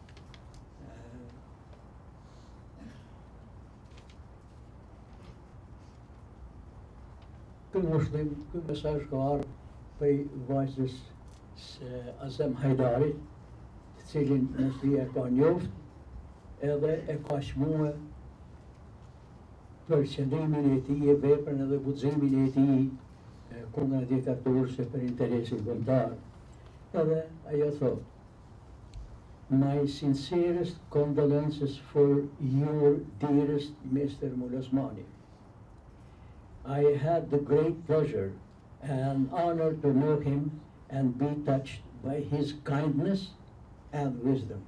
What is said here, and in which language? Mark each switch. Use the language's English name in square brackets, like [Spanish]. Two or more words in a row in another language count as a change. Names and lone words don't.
[Albanian] Ky ngushëllim, ky mesazh ka ardhur prej vajzës Azem Hajdarit, të cilin Muslia ka njoft edhe e ka shmue për qëndrimin e tij, e veprën edhe guximin e tij kundra diktaturës e për interesin kombëtar. Edhe ajo thot: [English] My sincerest condolences for your dearest Mr. Mulosmanaj. I had the great pleasure and honor to know him and be touched by his kindness and wisdom.